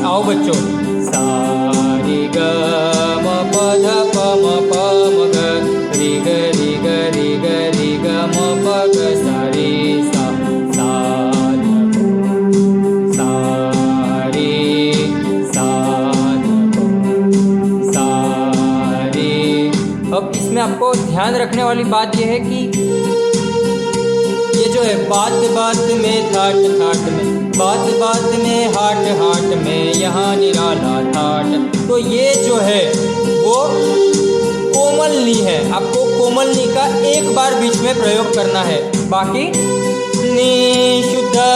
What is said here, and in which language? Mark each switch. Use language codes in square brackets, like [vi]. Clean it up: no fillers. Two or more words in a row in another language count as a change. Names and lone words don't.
[hi] आओ बच्चों सा रे ग म प ध प म प म ग रे ग रे ग रे ग रे ग म प ग सा रे सा सा ध प सा रे सा ध प सा रे। अब इसमें आपको ध्यान रखने वाली बात यह है कि ये जो है बात बात में ठाट ठाट में, बात बात में हाट हाट में यहाँ निराला ठाट। तो ये जो है वो कोमलनी है, आपको कोमलनी का एक बार बीच में प्रयोग करना है, बाकी नी शुद्ध।